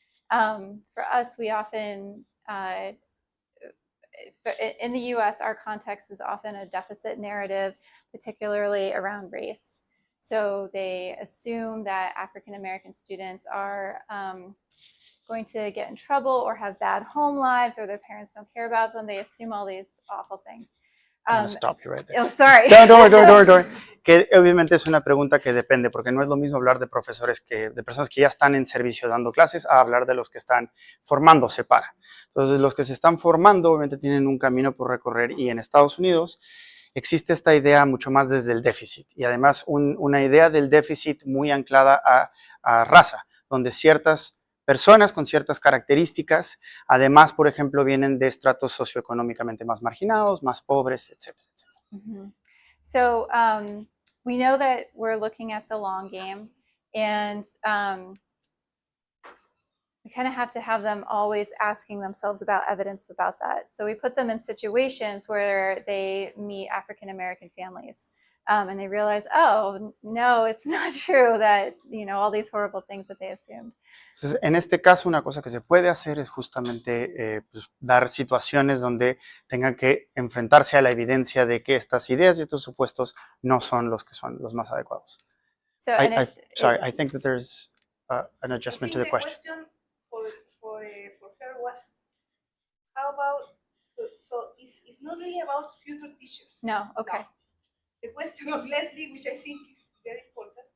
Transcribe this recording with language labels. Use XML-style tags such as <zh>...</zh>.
<en>For us, we often, in the US, our context is often a deficit narrative, particularly around race. So they assume that African-American students are going to get in trouble or have bad home lives, or their parents don't care about them. They assume all these awful things. I'm gonna stop you right there. Oh, sorry. No, don't worry.</en> <es>Que obviamente es una pregunta que depende, porque no es lo mismo hablar de profesores de personas que ya están en servicio dando clases, a hablar de los que están formándose para. Entonces, los que se están formando, obviamente tienen un camino por recorrer, y en Estados Unidos existe esta idea mucho más desde el déficit, y además una idea del déficit muy anclada a raza, donde ciertas personas con ciertas características, además, por ejemplo, vienen de estratos socioeconómicamente más marginados, más pobres, etcétera, etcétera.</es> <en>So we know that we're looking at the long game, And we kind of have to have them always asking themselves about evidence about that. So we put them in situations where they meet African American families, and they realize, oh, no, it's not true that, you know, all these horrible things that they assumed.</en> <es>Entonces, en este caso, una cosa que se puede hacer es justamente pues, dar situaciones donde tengan que enfrentarse a la evidencia de que estas ideas y estos supuestos no son los que son los más adecuados.</es> <en>So, I think that there's an adjustment to the question. For her was, how about, so it's not really about future teachers. No, okay. No. The question of Leslie, which I think is very important,</en>